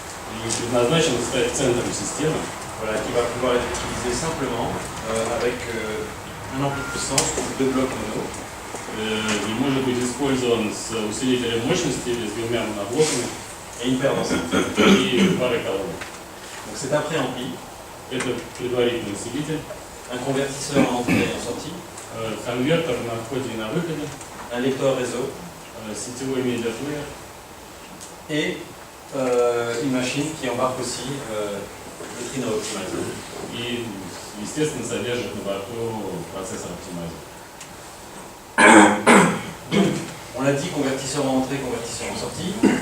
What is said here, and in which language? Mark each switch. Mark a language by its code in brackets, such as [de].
[ru] И предназначен стать центром системы. [fr] Voilà, qui va pouvoir être utilisé simplement avec un ampli de puissance ou deux blocs mono. [ru] И может быть использован с усилителем мощности или с двумя моноблоками [fr] Et une paire d'enceintes. [ru] и парой колонок. [fr] Donc c'est un préampli, [ru] Это предварительный усилитель, [fr] un convertisseur en entrée et en sortie, [ru] конвертер на входе и на выходе, [fr] un lecteur réseau [ru] сетевой медиаплеер [fr] et une machine qui embarque aussi le Trinov Optimizer. [ru] и, естественно, содержит на борту процессор оптимайзер. [fr] On l'a l'a dit, convertisseur en entrée, convertisseur en sortie.